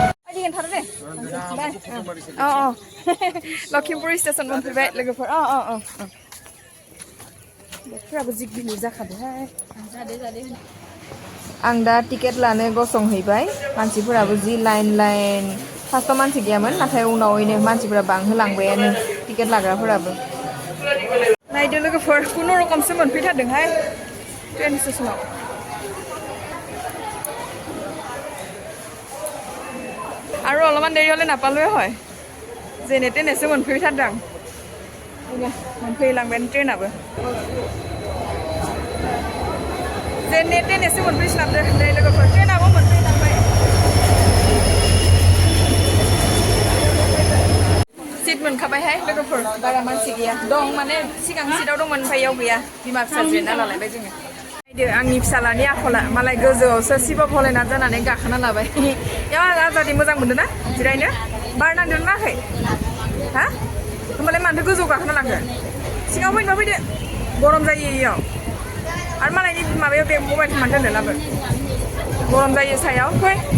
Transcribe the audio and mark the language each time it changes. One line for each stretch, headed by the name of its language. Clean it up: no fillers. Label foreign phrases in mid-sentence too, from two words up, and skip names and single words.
Bodo: लखिमपुर स्टेसन मोनफैबाय लोगोफोर बेफोराबो जि गिलिर जाखादोंहाय आं दा टिकेट लानो गसंहैबाय मानसिफोराबो जि लाइन फार्स्टआव मानसि गैयामोन नाथाय उनावैनो मानसिफोरा बांहोलांबायानो टिकेट लाग्राफोराबो नायदो लोगोफोर खुनुरखमसो मोनफैथारदोंहाय ट्रेन स्टेसनाव
Assamese: আৰু অলপমান দেৰি হ'লে নাপালোৱে হয়
Bodo: যেনে তেনেसो मोनफैथारदों आं मोनफैलांबायानो ट्रेनाबो जेने तेनेसो मोनफैस्लाबदों नै लोगोफोर ट्रेनाबो मोनफैलांबाय सिट मोनखाबायहाय लोगोफोर बारा मानसि गैया दं माने सिगां सिटआव दंमोन ओमफ्राय इयाव गैया बिमा फिसा जिरायना लालायबाय जोङो नायदो आंनि फिसालानि आखला मालाय गोजौआवसो सिबा भलेनाथ जानानै गाखोना लाबाय याव आजादि मोजां मोनदों ना जिरायनो बार नांदों नाखै हा होमबालाय मानोथो गोजौ गाखोना लांखो सिगाङाव फैदो गरम जायो इयाव आरो मालायनि माबायाव बे मबाइलखौ मानो दोननो लाबो गरम जायो सायाव फै